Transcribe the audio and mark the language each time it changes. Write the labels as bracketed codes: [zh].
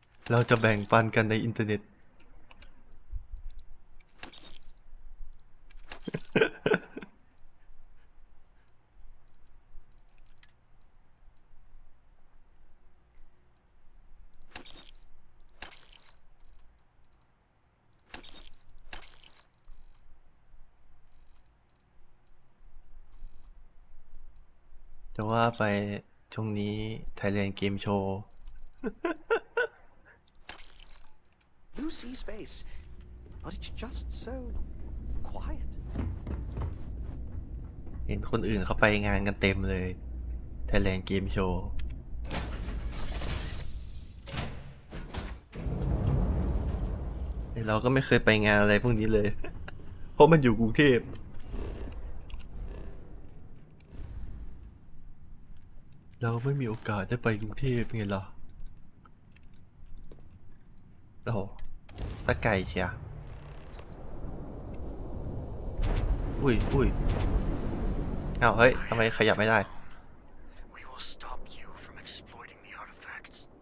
[th] เราจะแบ่งปันกันในอินเทอร์เน็ต แต่ว่าไปช่วงนี้ Thailand Game Show [en] You see space, but it's just so quiet. [th] เห็นคนอื่นเขาไปงานกันเต็มเลย Thailand Game Show เราก็ไม่เคยไปงานอะไรพวกนี้เลย เพราะมันอยู่กรุงเทพ เราไม่มีโอกาสได้ไปกรุงเทพไงล่ะโอ้โหสักไกลเชียอุ้ยอ้าวเฮ้ยทำไมขยับไม่ได้ [en] We will stop you from exploiting the artifacts.